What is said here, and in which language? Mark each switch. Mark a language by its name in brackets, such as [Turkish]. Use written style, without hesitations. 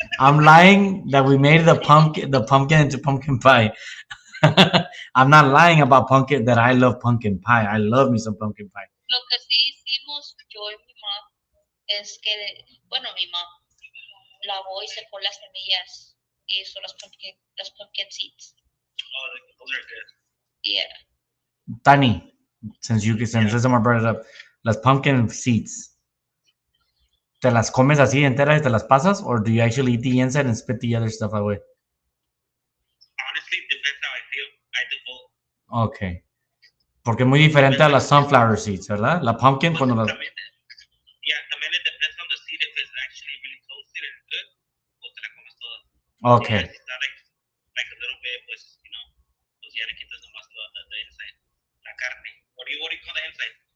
[English] I'm lying that we made the pumpkin into pumpkin pie. I'm not lying about pumpkin that I love pumpkin pie. I love me some pumpkin pie. [Spanish] Lo que sí hicimos yo y mi mamá es que, bueno, mi mamá lavó y secó las semillas y hizo las [English] pumpkin seeds. Oh, those are good. Yeah. Tani, since someone brought it up, las pumpkin seeds, [Spanish] ¿te las comes así enteras y te las pasas, [English] or do you actually eat the inside and spit the other stuff away? Honestly, depends how I feel. I do both. Okay. [Spanish] Porque es muy diferente a las [English] sunflower seeds, [Spanish] ¿verdad? La pumpkin cuando las... [English] También it depends on the seed. If it's actually really toasted and good, [Spanish] pues te la comes toda. [English] Okay. If it's not like a little bit, [Spanish] pues, pues ya le quitas nomás [English] the inside. [Spanish] La carne. [English] What do you call the inside?